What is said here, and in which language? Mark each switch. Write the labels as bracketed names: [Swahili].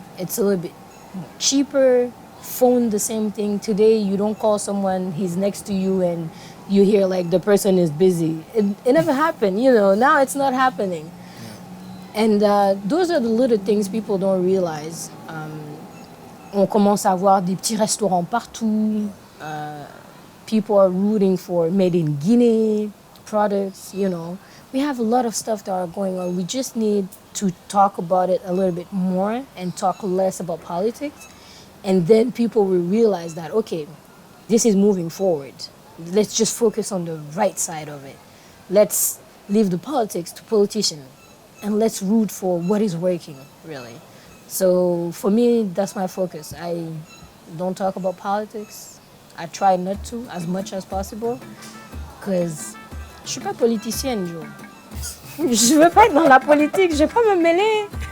[English] It's a little bit cheaper. Phone, the same thing. Today, you don't call someone, he's next to you, and you hear like the person is busy. It never happened, you know. Now it's not happening. And those are the little things people don't realize. [French] On commence à avoir des petits restaurants partout. [English] People are rooting for made in Guinea products, you know. We have a lot of stuff that are going on. We just need to talk about it a little bit more and talk less about politics. And then people will realize that, okay, this is moving forward. Let's just focus on the right side of it. Let's leave the politics to politicians. And let's root for what is working, really. So for me, that's my focus. I don't talk about politics. I try not to as much as possible. Because [French] je suis pas politicienne, Joe. Je veux pas être dans la politique, je vais pas me mêler.